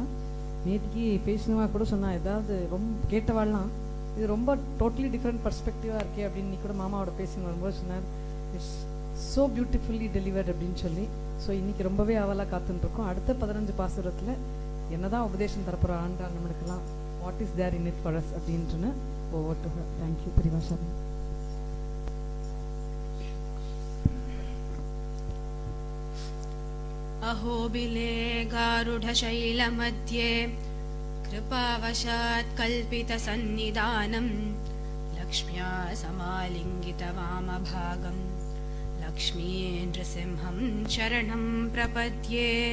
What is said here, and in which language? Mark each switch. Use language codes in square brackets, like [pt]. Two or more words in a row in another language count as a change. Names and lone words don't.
[ta] நேற்றுக்கு பேசினவா கூட சொன்னா, ஏதாவது ரொம்ப கேட்டவாள்லாம் இது ரொம்ப [en] totally different perspective [ta] இருக்கே அப்படின்னு கூட மாமாவோட பேசி வரும்போது சொன்னார், [en] it's so beautifully delivered [ta] அப்படின்னு சொல்லி. ஸோ இன்னைக்கு ரொம்பவே ஆவலாக காத்துட்டுருக்கோம். அடுத்த 15 பாசுரத்தில் என்னதான் உபதேசம் தரப்புற ஆண்டாள் நம்மளுக்கெல்லாம் [en] what is there in it for us [ta] அப்படின்ட்டுன்னு [en] over to her. [ta] தேங்க்யூ பெரிவா சரணம். [sa] अहोबिले गारुडशैलमध्ये कृपावशात् कल्पितसन्निधानम् लक्ष्म्या समालिङ्गितवामभागम् लक्ष्मी नृसिंहं शरणं प्रपद्ये.